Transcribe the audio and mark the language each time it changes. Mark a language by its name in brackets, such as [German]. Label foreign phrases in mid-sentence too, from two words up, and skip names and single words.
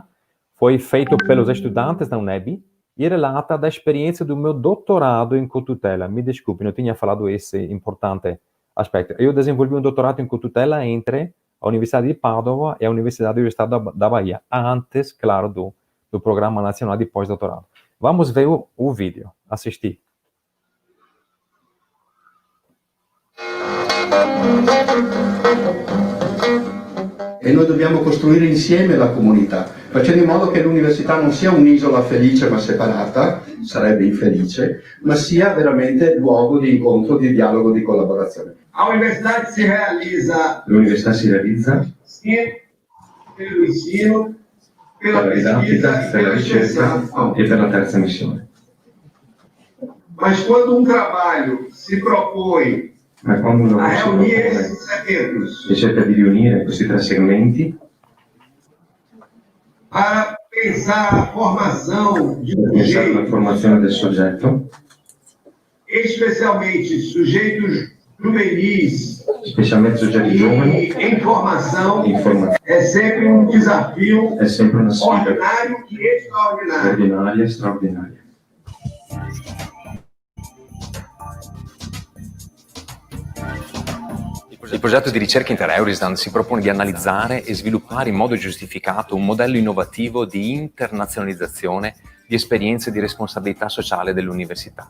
[Portuguese] Foi feito pelos estudantes da UNEB e relata da experiência do meu doutorado em cotutela. Me desculpe, não tinha falado esse importante aspecto. Eu desenvolvi um doutorado em cotutela entre a Universidade de Padova e a Universidade do Estado da Bahia, antes, claro, do Programa Nacional de Pós-Doutorado. Vamos ver o vídeo, assistir. [Italian] E noi dobbiamo costruire insieme la comunità, facendo in modo che l'università non sia un'isola felice ma separata, sarebbe infelice, ma sia veramente luogo di incontro, di dialogo, di collaborazione. L'università si realizza [Portuguese] Sim, pelo ensino, [Italian] per la didattica, per la ricerca e per la terza missione. [Portuguese] Mas quando um trabalho se propõe [Italian] Ma quando uno [Portuguese] a [Italian] si [Portuguese] reunir [Italian] propone [Portuguese] esses segmentos [Italian] e cerca di riunire questi 3 segmenti [Portuguese] para pensar a formação de [Italian] per pensare alla [Portuguese] sujeitos, [Italian] formazione del soggetto, [Portuguese] especialmente sujeitos juvenis [Italian] specialmente soggetti giovani, [Portuguese] e em formação, [Italian] informazione [Portuguese] é sempre um desafio [Italian] è sempre una sfida [Portuguese] ordinário e extraordinário. [Italian] ordinaria e straordinaria. Il progetto di ricerca Inter-Eurisland si propone di analizzare e sviluppare in modo giustificato un modello innovativo di internazionalizzazione di esperienze di responsabilità sociale dell'università.